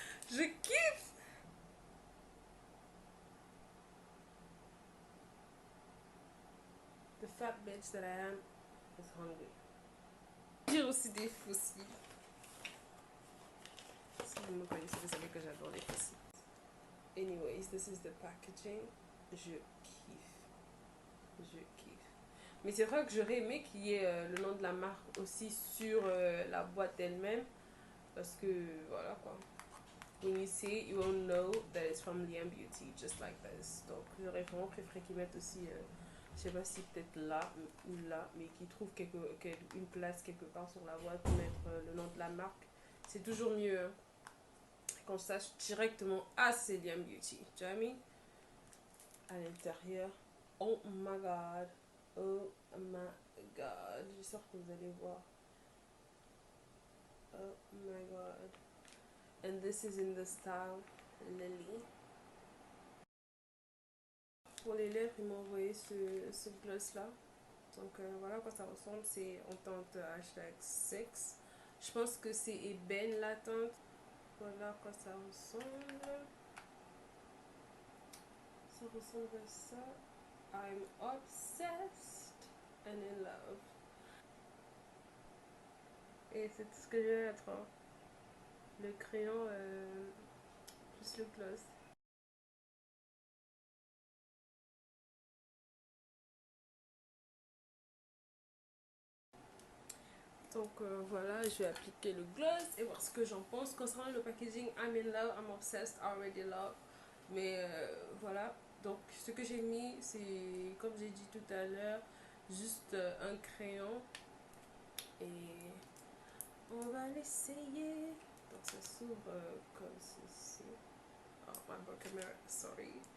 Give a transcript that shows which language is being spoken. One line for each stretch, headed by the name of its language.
French: Je kiffe.
English: The fat bitch that I am is hungry.
French: J'ai aussi des fossiles. Si vous me connaissez, vous savez que j'adore les fossiles.
English: Anyways, this is the packaging.
French: Je kiffe. Je kiffe. Mais c'est vrai que j'aurais aimé qu'il y ait le nom de la marque aussi sur la boîte elle-même. Parce que, voilà quoi.
English: When you see it, you won't know that it's from Liam Beauty, just like this.
French: Donc, j'aurais vraiment préféré qu'ils mettent aussi, je sais pas si peut-être là ou là, mais qu'ils trouvent une place quelque part sur la boîte pour mettre le nom de la marque. C'est toujours mieux hein, qu'on sache directement, ah, c'est Liam Beauty. Tu vois, mis à l'intérieur.
English: Oh my god. Oh my god.
French: J'espère que vous allez voir.
English: Oh my god. And this is in the style Lily.
French: Pour les lèvres, ils m'ont envoyé ce gloss là. Donc voilà à quoi ça ressemble. C'est en teinte hashtag 6. Je pense que c'est ébène la teinte. Voilà à quoi ça ressemble. Ça ressemble à ça.
English: I'm obsessed and in love.
French: Et c'est tout ce que je vais mettre. Hein. Le crayon plus le gloss. Donc voilà, je vais appliquer le gloss et voir ce que j'en pense. Concernant le packaging,
English: I'm in love, I'm obsessed, already love.
French: Mais voilà, donc ce que j'ai mis, c'est comme j'ai dit tout à l'heure, juste un crayon. Et on va l'essayer. Donc ça s'ouvre comme ceci.
English: Oh, my broken mirror, sorry.